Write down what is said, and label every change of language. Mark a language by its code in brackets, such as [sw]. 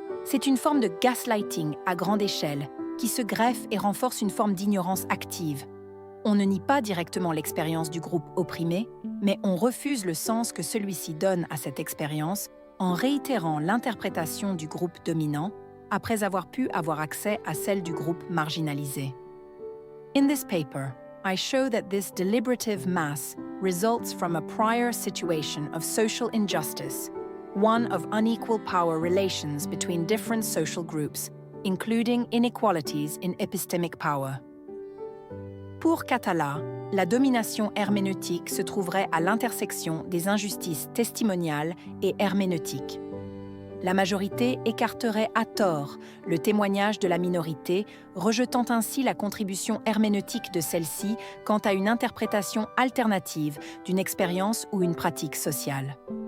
[fr] C'est une forme de gaslighting à grande échelle qui se greffe et renforce une forme d'ignorance active. On ne nie pas directement l'expérience du groupe opprimé, mais on refuse le sens que celui-ci donne à cette expérience en réitérant l'interprétation du groupe dominant après avoir pu avoir accès à celle du groupe marginalisé. [en] In this paper, I show that this deliberative mass results from a prior situation of social injustice, one of unequal power relations between different social groups, including inequalities in epistemic power. [fr] Pour Catala, la domination herméneutique se trouverait à l'intersection des injustices testimoniales et herméneutiques. La majorité écarterait à tort le témoignage de la minorité, rejetant ainsi la contribution herméneutique de celle-ci quant à une interprétation alternative d'une expérience ou une pratique sociale.